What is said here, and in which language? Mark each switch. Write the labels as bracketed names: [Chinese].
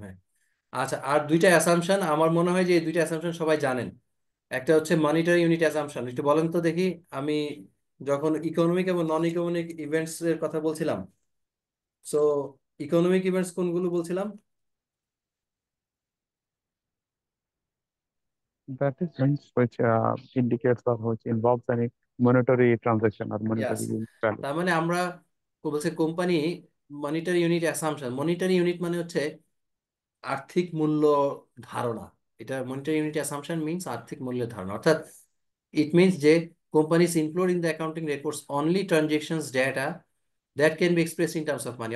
[Bangla] হ্যাঁ, আচ্ছা, আর দুইটা অ্যাসাম্পশন আমার মনে হয় যে এই দুইটা অ্যাসাম্পশন সবাই জানেন। একটা হচ্ছে মনিটারি ইউনিট অ্যাসাম্পশন, একটু বলেন তো দেখি। আমি যখন ইকোনমিক এবং নন ইকোনমিক ইভেন্টস এর কথা বলছিলাম, সো ইকোনমিক ইভেন্টস কোনগুলো বলছিলাম? [English] That is things which indicates or which involves any monetary transaction or yes, monetary value. [Bangla] তার মানে আমরা বলছে company monetary unit assumption. Monetary unit মানে হচ্ছে আর্থিক মূল্য ধারণা। এটা মনিটারি ইউনিট অ্যাসাম্পশন মিন্স আর্থিক মূল্যের ধারণা, অর্থাৎ ইট মিন্স যে [English] Companies include in the accounting records only transactions data that can be expressed in terms of money.